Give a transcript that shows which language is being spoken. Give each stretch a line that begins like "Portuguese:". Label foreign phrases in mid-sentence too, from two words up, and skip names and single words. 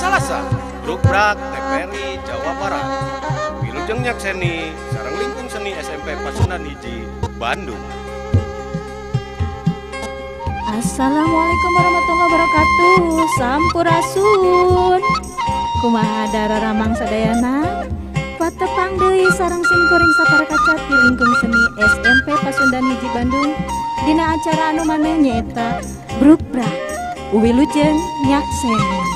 Sundanese: biasa, Brukprak, TPRI, Jawa Barat. Wilujeng nyakseni sareng lingkung seni SMP Pasundan Hiji, Bandung.
Arabic: السلام عليكم ورحمة الله وبركاته.
Sundanese: Sampurasun. Kumaha dararamang sadayana? Patepang deui sareng simkuring saparakacat di lingkung seni SMP Pasundan Hiji Bandung. Dina acara anu maneh nyaeta Brukprak Wilujeng nyakseni.